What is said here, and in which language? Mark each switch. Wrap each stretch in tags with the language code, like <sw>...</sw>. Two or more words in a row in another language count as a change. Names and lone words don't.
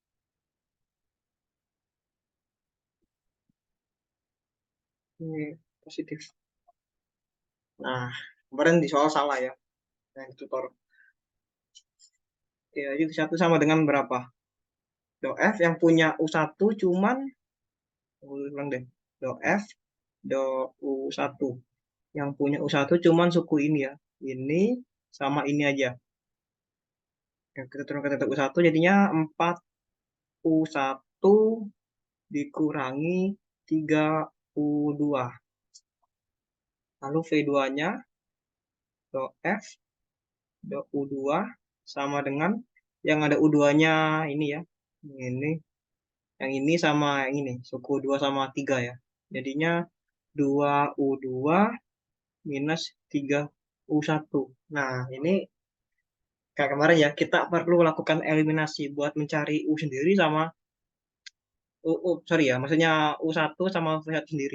<id>Ini positif. Nah, kemarin di soal salah ya, yang di tutor. Ya, jadi satu sama dengan berapa? Do F yang punya U1 cuman, ulang deh. Do F, do U1. Yang punya U1 cuman suku ini ya. Ini sama ini aja. Ya, kita turunkan ke U1 jadinya 4 U1 dikurangi 3 U2. Lalu V2-nya do F, do U2 sama dengan yang ada U2-nya ini ya. Ini, yang ini sama yang ini, suku 2 sama 3 ya. Jadinya 2U2 minus 3U1. Nah, ini kayak kemarin ya, kita perlu lakukan eliminasi buat mencari U sendiri sama sorry ya, maksudnya U1 sama V1 sendiri.</id>